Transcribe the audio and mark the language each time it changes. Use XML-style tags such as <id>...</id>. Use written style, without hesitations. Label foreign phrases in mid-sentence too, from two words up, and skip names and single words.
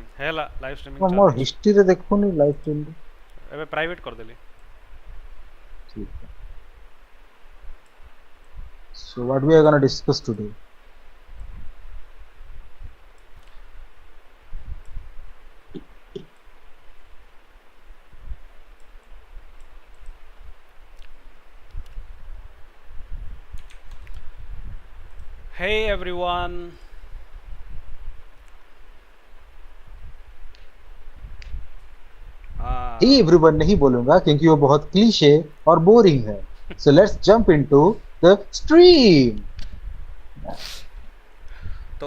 <hi>है</hi> <en>live streaming</en> <or>ମୁଁ</or> <hi>चालू</hi> <or>ମୋର ଅଛି। ହିଷ୍ଟ୍ରିରେ ଦେଖୁନି</or> <en>live stream.</en> <or>ଏବେ ପ୍ରାଇଭେଟ୍ କରିଦେଲି।</or> <hi>ठीक है।</hi> <en>So what we are gonna discuss today? Hey everyone. hey everyone</en> <hi>नहीं बोलूंगा क्योंकि वो बहुत क्लीशे और बोरिंग है।</hi> <en>so let's jump into the stream.</en> <hi>तो</hi>